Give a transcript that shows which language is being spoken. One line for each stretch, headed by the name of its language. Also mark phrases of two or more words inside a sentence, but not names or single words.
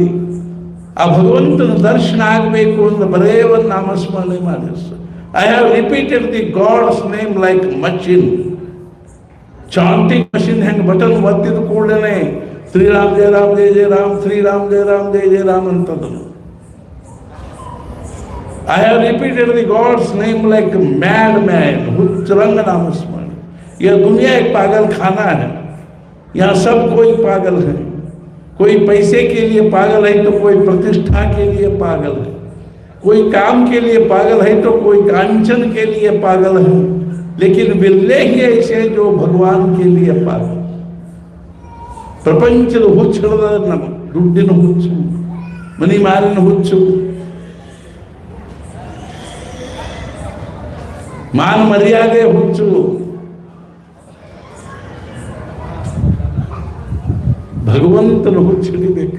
Kannada: ಆ ಭಗವಂತನ ದರ್ಶನ ಆಗಬೇಕು ಅಂದ್ರೆ ಬರೇ ಒಂದು ನಾಮಸ್ಮರಣೆ ಮಾಡಿಸ್.
English: I have repeated the God's name like machine. chanting machine
Kannada: ಹೆಂಗೆ ಬಟನ್ ಒತ್ತಿದ ಕೂಡಲೇ ಶ್ರೀರಾಮ್ ಜಯ ರಾಮ್ ಜಯ ಜಯ ರಾಮ್, ಶ್ರೀರಾಮ್ ಜಯ ರಾಮ್ ಜಯ ಜಯ ರಾಮ್ ಅಂತದನು.
English: I have repeated the God's name like a madman.
Kannada: ಹುಚ್ಚರಂಗ ನಾಮಸ್ಮರಣ.
Hindi: यह दुनिया एक पागल खाना है. यहाँ सब कोई पागल है. कोई पैसे के लिए पागल है तो कोई प्रतिष्ठा के लिए पागल है. कोई काम के लिए पागल है तो कोई कांचन के लिए पागल है. लेकिन बिरले ही ऐसे जो भगवान के लिए पागल.
Kannada: ಪ್ರಪಂಚದ ಹುಚ್ಚು ಹಿಡಿದ ನಮ್ಮ ದುಡ್ಡಿನ ಹುಚ್ಚು, ಮನಿ ಮಾರಿನ ಹುಚ್ಚು, ಮಾನ ಮರ್ಯಾದೆ ಹುಚ್ಚು, ಭಗವಂತನ ಹುಚ್ಚು ಹಿಡಿಬೇಕು.